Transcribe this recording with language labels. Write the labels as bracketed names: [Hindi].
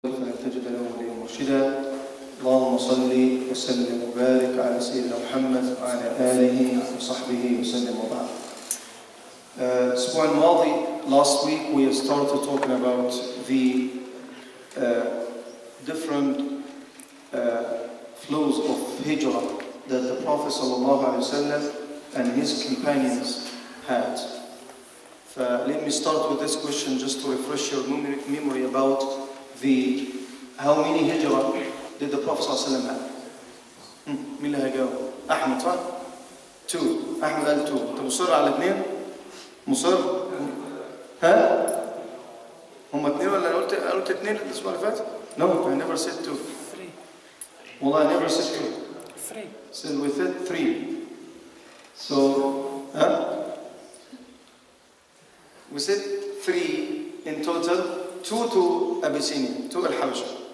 [Arabic] تجد له وليا مرشدا اللهم صل وسلم وبارك على سيدنا محمد وعلى آله وصحبه وسلم وبعد. الأسبوع الماضي, [English] last week, we started talking about the different flows of hijrah that the Prophet ﷺ and his companions had. Let me start with this question just to refresh your memory about how many hijrah did the Prophet ﷺ have? [Arabic] مين اللي هيجاوب؟ أحمد صح؟ 2. أحمد قال 2. أنت مصر على 2؟ مصر؟ ها؟ هم 2 ولا أنا قلت 2 الأسبوع اللي فات؟ [English] No, I never said 2. 3. [Arabic] والله [English] I never said 2. 3. So we said 3. So, we said 3 in total, 2 to Abyssinia, to Habasha.